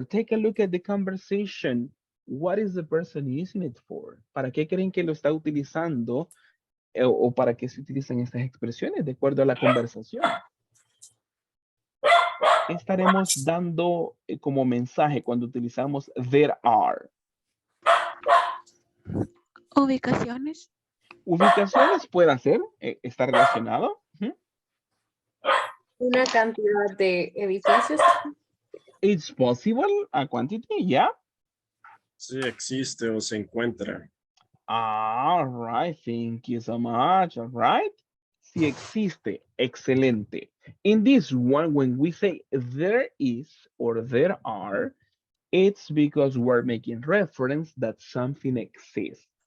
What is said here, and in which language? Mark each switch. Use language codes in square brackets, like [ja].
[en] Take a look at the conversation. What is the person using it for? [es] ¿Para qué creen que lo está utilizando? O para qué se utilizan estas expresiones de acuerdo a la conversación. ¿Qué estaremos dando como mensaje cuando utilizamos there are? Ubicaciones. Ubicaciones puede ser, está relacionado. Una cantidad de edificios. [en] It's possible, a quantity, yeah. [es] Sí existe o se encuentra. [en] All right, thank you so much. All right. [es] Si existe, excelente. [en] In this one, when we say there is or there are, it's because we're making reference that something exists.